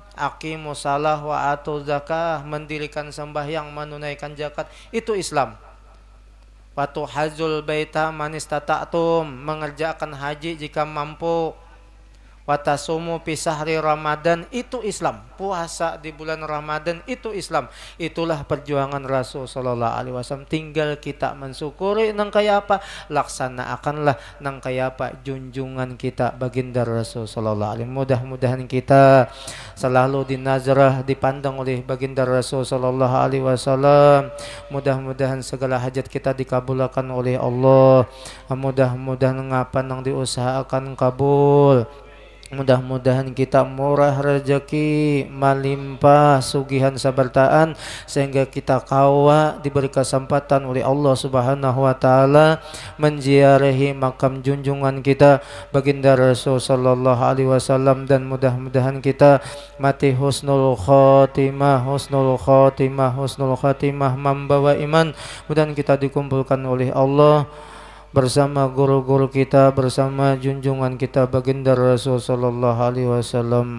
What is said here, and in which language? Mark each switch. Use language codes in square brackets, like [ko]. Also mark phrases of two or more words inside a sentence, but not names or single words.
[ar] أقيموا الصلاة وآتوا الزكاة, [id] mendirikan sembahyang, menunaikan zakat, itu Islam. [ar] وتحج البيت من استطعتم, [id] mengerjakan haji jika mampu. [ar] وتصوم في شهر رمضان, [id] itu Islam. Puasa di bulan Ramadan itu Islam. Itulah perjuangan Rasul [ar] صلى الله عليه وسلم. [bjn] Tinggal kita mensyukuri nang kaya apa, laksanakanlah nang kaya apa junjungan kita baginda Rasul [ar] صلى الله عليه وسلم. [id] Mudah-mudahan kita selalu dinazarah, dipandang oleh baginda Rasul [ar] صلى الله عليه وسلم. [id] Mudah-mudahan segala hajat kita dikabulkan oleh Allah. [bjn] Mudah-mudahan ngapa nang diusahakan kabul. [id] Mudah-mudahan kita murah rezeki, melimpah [bjn] sugihan sabartaan, [id] sehingga kita kawa diberi kesempatan oleh Allah [ar] سبحانه وتعالى [id] menziarahi makam junjungan kita baginda Rasul [ar] صلى الله عليه وسلم, [id] dan mudah-mudahan kita mati [ar] حسن الخاتمة, [id] membawa iman. Mudah-mudahan kita dikumpulkan oleh Allah bersama guru-guru kita, bersama junjungan kita baginda Rasul [ar] صلى الله عليه وسلم.